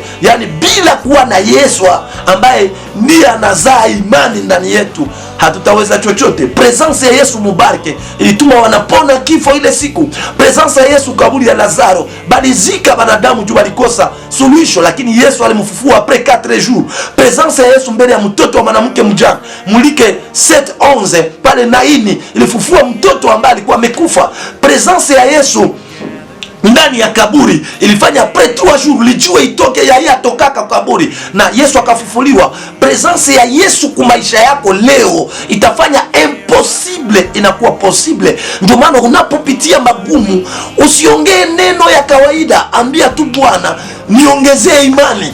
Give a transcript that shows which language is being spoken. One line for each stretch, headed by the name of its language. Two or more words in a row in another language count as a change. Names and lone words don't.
Swahili: Yani bila kuwa na Yesu ambaye ndiye anazaa imani ndani yetu, hatutaweza chochote. Presence ya Yesu mubareke ilituma wanapona kifo ile siku. Presence ya Yesu kaburi ya Lazaro balizika wanadamu juu walikosa suluhisho, lakini Yesu alimfufua
French: après 4 jours.
Swahili: Presence ya Yesu mbele ya mtoto wa mwanamke mjane Mulike 7:11 pale Naini ilifufua mtoto ambaye alikuwa amekufa. Presence ya Yesu ndani ya kaburi ilifanya
French: après 3 jours
Swahili: lijue itoke yeye atokaka kaburi na Yesu akafufuliwa. Presence ya Yesu kwa maisha yako leo itafanya impossible inakuwa possible. Ndio maana unapopitia magumu usiongee neno ya kawaida, ambia tu Bwana niongezee imani.